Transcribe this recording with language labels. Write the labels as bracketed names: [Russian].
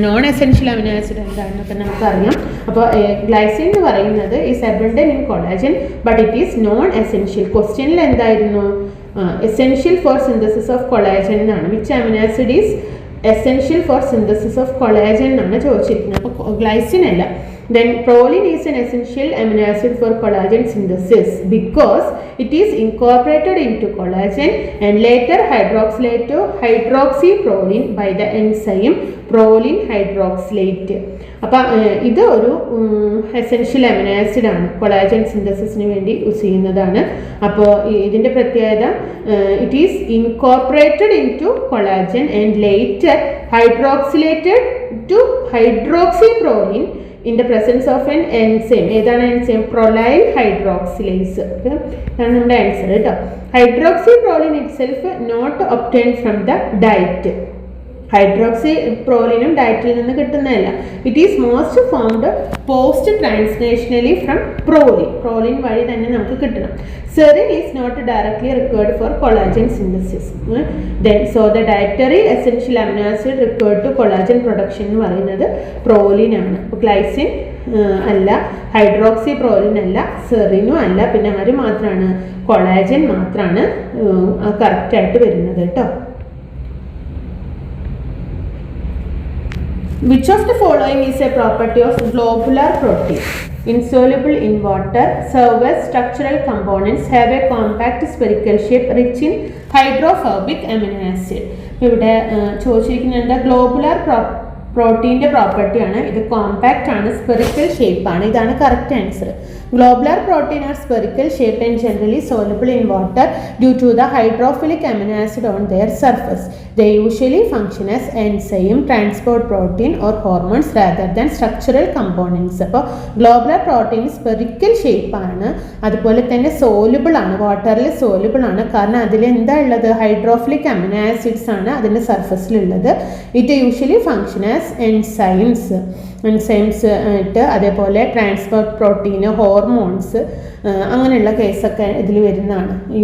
[Malayalam] Non essential amino acid എന്താണെന്നൊക്കെ നമുക്കറിയാം. അപ്പോൾ ഗ്ലൈസിൻ എന്ന് പറയുന്നത് [English] Is abundant in collagen but it is non essential. [Malayalam] ക്വസ്റ്റ്യനിൽ എന്തായിരുന്നു? [English] essential for synthesis of collagen [Malayalam] എന്നാണ്. [English] which amino acid is essential for synthesis of collagen [Malayalam] എന്നാണ് ചോദിച്ചിരിക്കുന്നത്. അപ്പോൾ ഗ്ലൈസിൻ അല്ല. [English] Then proline is an essential amino acid for collagen synthesis because it is incorporated into collagen and later hydroxylate to hydroxyproline by the enzyme proline hydroxylate. [Malayalam] അപ്പോൾ ഇത് ഒരു essential amino acid ആണ്, collagen സിന്തസിസിന് വേണ്ടി use ചെയ്യുന്നതാണ്. അപ്പോൾ ഇതിൻ്റെ പ്രത്യേകത [English] It is incorporated into collagen and later hydroxylated to hydroxyproline in the presence of an enzyme. [Malayalam] ഏതാണ് എൻസൈം? പ്രൊലൈൽ ഹൈഡ്രോക്സിലേസ്. ഇതാണ് നമ്മുടെ ആൻസർ കേട്ടോ. [English] Hydroxyproline itself not obtained from the diet. [Malayalam] ഹൈഡ്രോക്സിപ്രോലിനും ഡയറ്റിൽ നിന്ന് കിട്ടുന്നതല്ല. [English] it is most formed post translationally from proline [Malayalam] വഴി തന്നെ നമുക്ക് കിട്ടണം. [English] Serine is not directly required for collagen synthesis. Then so the dietary essential amino acid required to collagen production [Malayalam] എന്ന് പറയുന്നത് proline ആണ്. അപ്പോൾ ഗ്ലൈസിൻ അല്ല, ഹൈഡ്രോക്സിപ്രോലിൻ അല്ല, സെറിനും അല്ല, പിന്നെ ആര് മാത്രമാണ്? കൊളാജൻ മാത്രമാണ് കറക്റ്റായിട്ട് വരുന്നത് കേട്ടോ. [English] Which of the following is a property of globular protein? Insoluble in water, serve as structural components, have a compact spherical shape, rich in hydrophobic amino acid. [Malayalam] ഇവിടെ ചോദിച്ചിരിക്കുന്നുണ്ട് ഗ്ലോബുലാർ പ്രോട്ടീൻ്റെ പ്രോപ്പർട്ടിയാണ്. ഇത് കോമ്പാക്റ്റ് ആണ്, സ്പെറിക്കൽ ഷേപ്പാണ്. ഇതാണ് correct answer. [English] Globular protein are spherical shape and generally soluble in water due to the hydrophilic amino acid on their surface. They usually function as enzyme, transport protein or hormones rather than structural components. [Malayalam] അപ്പോൾ [English] globular protein spherical shape [Malayalam] ആണ്, അതുപോലെ തന്നെ soluble ആണ്, വാട്ടറിൽ soluble ആണ്. കാരണം അതിൽ എന്താ ഉള്ളത്? ഹൈഡ്രോഫിലിക് അമിനോ ആസിഡ്സ് ആണ് അതിൻ്റെ സർഫസിലുള്ളത്. [English] it usually function as enzymes [Malayalam] ആയിട്ട്, അതേപോലെ ട്രാൻസ്പോർട്ട് പ്രോട്ടീന്, ഹോർമോൺസ്, അങ്ങനെയുള്ള കേസൊക്കെ ഇതിൽ വരുന്നതാണ്.